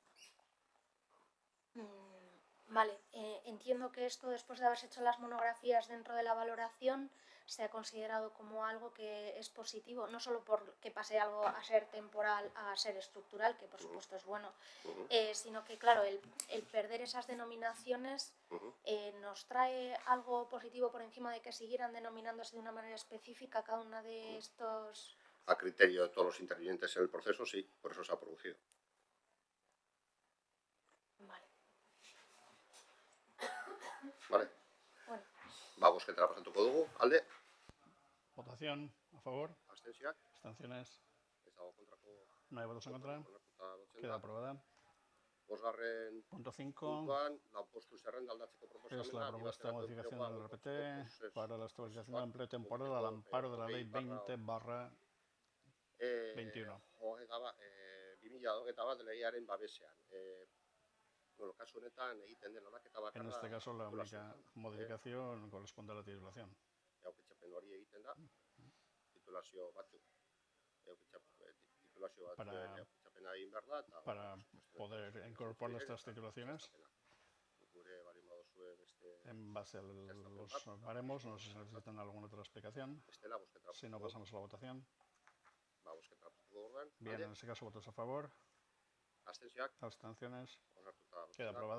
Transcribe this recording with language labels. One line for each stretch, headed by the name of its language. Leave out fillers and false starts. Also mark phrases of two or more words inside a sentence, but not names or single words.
Spanish: Vale, entiendo que esto, después de haberse hecho las monografías dentro de la valoración, se ha considerado como algo que es positivo, no solo porque pase algo a ser temporal a ser estructural, que por supuesto es bueno, sino que, claro, el perder esas denominaciones nos trae algo positivo por encima de que siguieran denominándose de una manera específica cada una de estos... A criterio de todos los intervinientes en el proceso, sí, por eso se ha producido. Vale. Bueno. Vamos, que te la
Basque: presentatuko dugu. Alde?
Spanish: Votación. A favor.
Basque: Abstentzioak.
Spanish: Abstenciones.
Basque: Ez dago kontrako.
Spanish: No hay votos en contra. Queda aprobada.
Basque: Bosgarren
Spanish: Punto 5.
Basque: puntuan, lanpostu zerrenda aldatzeko proposamena.
Spanish: Es la propuesta de modificación del RPT para la estabilización del empleo temporal al amparo de la ley 20/21.
Basque: 2021 bat legearen babesean. Bueno, kasu honetan egiten den aldaketa bakarra.
Spanish: En este caso, la única modificación corresponde a la titulación.
Basque: Egokitzapen hori egiten da, titulazio batzuk. Egokitzapen egin behar da.
Spanish: Para poder incorporar estas titulaciones, en base a los baremos, no sé si necesitan alguna otra explicación. Si no, pasamos a la votación. Bien, en este caso, votos a favor. Abstenciones. Queda aprobada.